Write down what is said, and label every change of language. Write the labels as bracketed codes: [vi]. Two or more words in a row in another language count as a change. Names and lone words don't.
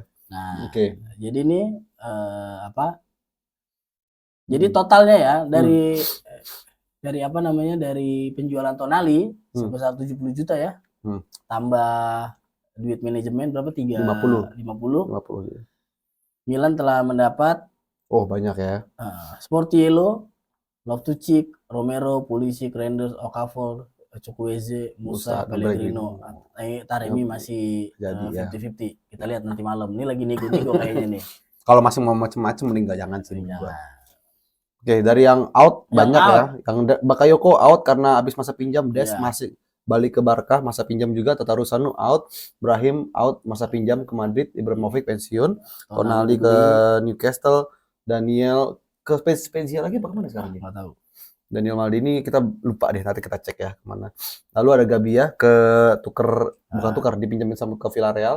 [id] Nah, jadi ini Jadi totalnya ya dari dari penjualan Tonali sebesar 70 juta ya. Tambah duit manajemen berapa? 50. Milan telah mendapat banyak ya. Sportiello, Loftus-Cheek, Romero, Pulisic, Reinders, Okafor, Chukwueze, Musa, Pellegrino. Taremi masih 50-50. Kita lihat nanti malam. Ini lagi nego-nego kayaknya nih. Kalau masih mau macam-macam mending jangan sih. Oke, dari yang out banyak ya. Yang Bakayoko out karena habis masa pinjam, Des masih balik ke Barca, masa pinjam juga, Tatarusanu out, Brahim out, masa pinjam ke Madrid, Ibrahimovic pensiun, Tonali ke Newcastle, Daniel ke Spezia lagi bagaimana sekarang dia? Nggak tahu. Daniel Maldini kita lupa deh, nanti kita cek ya kemana. Lalu ada Gabia ke bukan tukar, dipinjamin sama ke Villarreal.